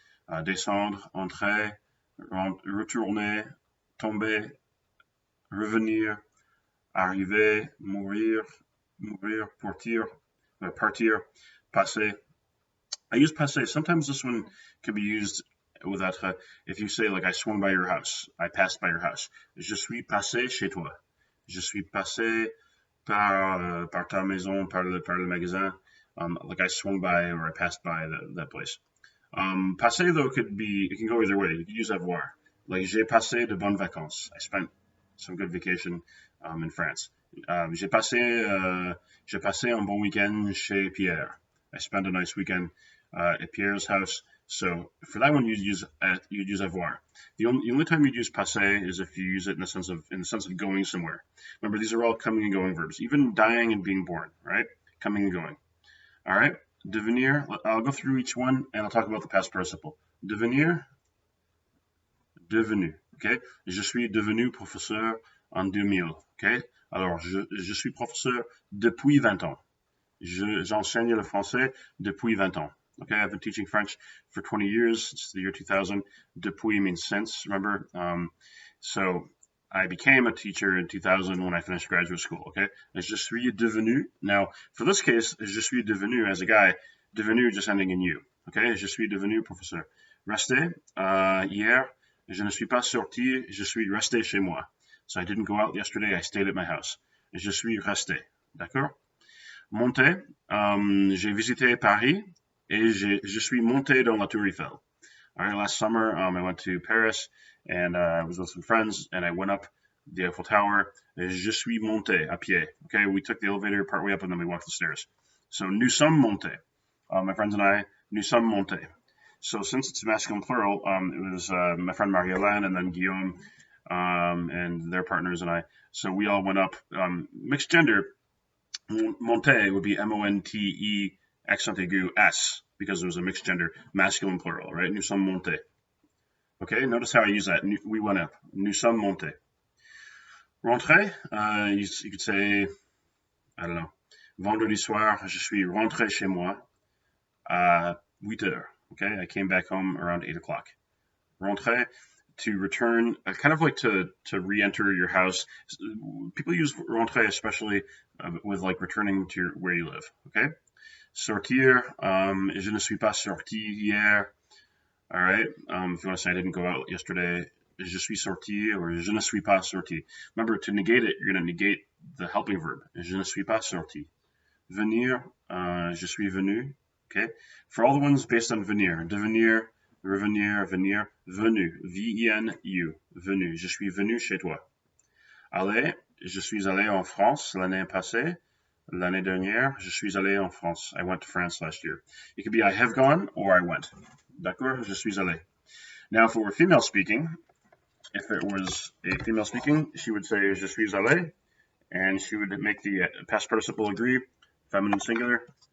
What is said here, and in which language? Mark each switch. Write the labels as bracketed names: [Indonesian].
[French] Descendre, entrer, retourner, tomber, revenir, arriver, mourir, partir, passer. [English] I use passer. Sometimes this one can be used with être. If you say, like, I swung by your house, I passed by your house. [French] Je suis passé chez toi. Je suis passé par ta maison, par le magasin. [English] Like I swung by or I passed by that place. Passer, though, it can go either way. You can use avoir. [French] Like, j'ai passé de bonnes vacances. [English] I spent some good vacation in France. [French] J'ai passé un bon weekend chez Pierre. [English] I spent a nice weekend at Pierre's house. So for that one, you'd use avoir. The only time you'd use passé is if you use it in the sense of going somewhere. Remember, these are all coming and going verbs, even dying and being born, right? Coming and going. All right. Devenir. I'll go through each one and I'll talk about the past participle. [French] Devenir. Devenu. Okay. Je suis devenu professeur en 2000. Okay. Alors, je suis professeur depuis 20 ans. J'enseigne le français depuis 20 ans. [English] Okay, I've been teaching French for 20 years. It's the year 2000. Depuis means since, remember? So I became a teacher in 2000 when I finished graduate school, okay? [French] Je suis devenu. [English] Now, for this case, je suis devenu as a guy, devenu just ending in you, okay? [French] Je suis devenu professeur. Resté, hier, je ne suis pas sorti, je suis resté chez moi. [English] So I didn't go out yesterday, I stayed at my house. [French] Je suis resté, d'accord? Monté, j'ai visité Paris, et je suis monté dans la Tour Eiffel. [English] All right, last summer, I went to Paris, and I was with some friends, and I went up the Eiffel Tower. [French] Je suis monté à pied. [English] Okay, we took the elevator partway up, and then we walked the stairs. [French] So, nous sommes montés. [English] My friends and I, [French] nous sommes montés. [English] So, since it's masculine plural, it was my friend Marie-Hélène, and then Guillaume, and their partners and I. So, we all went up. Mixed gender, monté would be M-O-N-T-E, accent aigu S, because it was a mixed gender, masculine plural, right? [French] Nous sommes montés. [English] Okay, notice how I use that. We went up. [French] Nous sommes montés. Rentrer, [English] you could say, I don't know, [French] vendredi soir, je suis rentré chez moi à 8 heures. [English] Okay, I came back home around 8 o'clock. Rentrer, to return, kind of like to re-enter your house. People use rentrer especially with like returning to where you live. Okay. Sortir, [French] je ne suis pas sorti hier. [English] All right. If you want to say I didn't go out yesterday, [French] je suis sorti or je ne suis pas sorti. [English] Remember, to negate it, you're going to negate the helping verb. [French] Je ne suis pas sorti. Venir, je suis venu. Okay. [English] For all the ones based on venir, devenir, revenir, venir, venu, V-E-N-U, venu. [French] Je suis venu chez toi. Aller, je suis allé en France l'année passée. L'année dernière, je suis allé en France. [English] I went to France last year. It could be I have gone or I went. [French] D'accord? Je suis allé. [English] Now, if it were female speaking, she would say [French] je suis allé, [English] and she would make the past participle agree, feminine singular.